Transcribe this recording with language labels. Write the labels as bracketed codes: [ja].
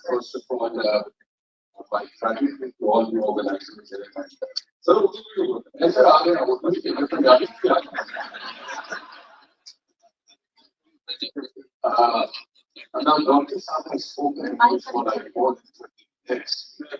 [en] First of all, my gratitude to all the organizers. [hi] Sir, ऐसे आ गए वो मुझे गाड़ी पे आ गए। [en] Now, Dr. Saab has spoken for like more than 20 minutes.